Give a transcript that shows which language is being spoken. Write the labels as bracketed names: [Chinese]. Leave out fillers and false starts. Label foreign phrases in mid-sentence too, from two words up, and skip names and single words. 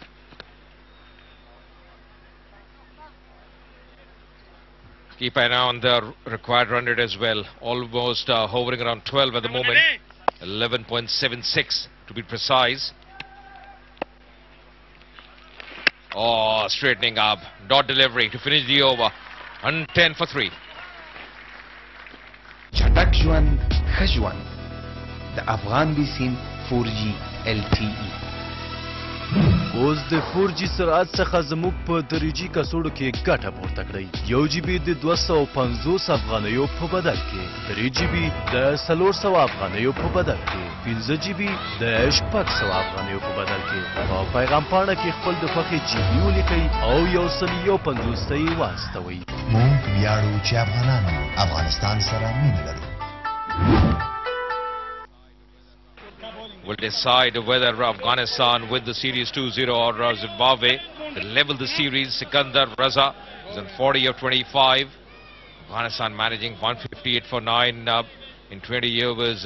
[English] Keep an eye on the required run rate as well. Almost hovering around 12 at the moment. 11.76 to be precise. Oh, straightening up. Dot delivery to finish the over. 110 for 3. [Pashto] چټک ژوند ښه ژوند د افغان بي سیم 4G LTE. اوس د 4G سرعت څخه زموږ په تدریجي کڅوړو کې ګټه پورته کړئ. 1 GB د 250 افغانیو په بدل کې، 3 GB د 400 افغانیو په بدل کې، 15 GB د 600 افغانیو په بدل کې. په پیغام پاڼه کې خپل د خوښې GB ولیکئ او 150 ته یې واستوئ. موږ ویاړو چې افغانان افغانستان سره مینه لرو. [English] Will decide whether Afghanistan win the series 2-0 or Zimbabwe. They level the series. Sikandar Raza is on 40 of 25. Afghanistan managing 158 for 9 in 20 overs.